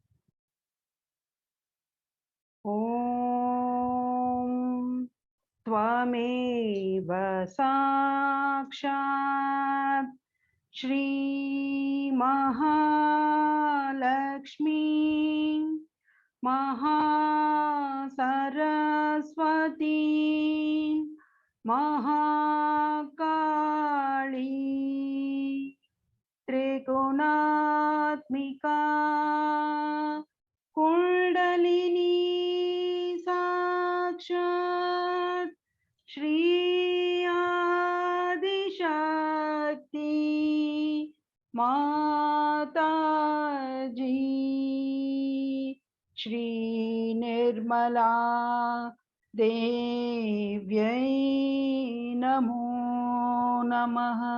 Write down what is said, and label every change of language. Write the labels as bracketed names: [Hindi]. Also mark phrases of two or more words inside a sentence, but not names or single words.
[Sanskrit] ओम् त्वमेव साक्षात् श्री महालक्ष्मी महा सरस्वती மகாகாளி त्रिगुणात्मिका कुंडलिनी साक्षात् श्री आदिशक्ति माताजी श्री निर्मला देव्यै नमो नमः.